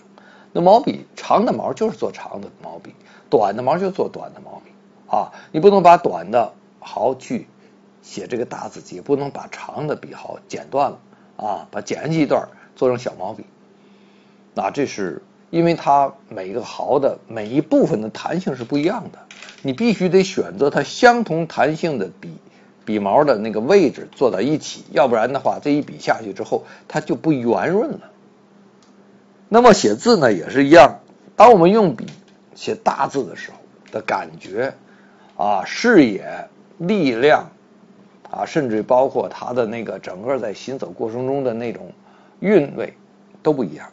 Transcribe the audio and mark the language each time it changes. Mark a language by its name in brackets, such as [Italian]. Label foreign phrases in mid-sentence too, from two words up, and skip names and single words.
[Chinese] 那毛筆長的毛就是做長的毛筆，短的毛就做短的毛筆你不能把短的毫去寫這個大字，也不能把長的筆毫剪斷了把剪下去一段做成小毛筆。那這是因為它每個毫的每一部分的彈性是不一樣的，你必須得選擇它相同彈性的筆毛的那個位置做到一起，要不然的話這一筆下去之後它就不圓潤了。那麼寫字呢也是一樣，當我們用筆寫大字的時候的感覺視野力量甚至包括它的那個整個在行走過程中的那種韻味都不一樣。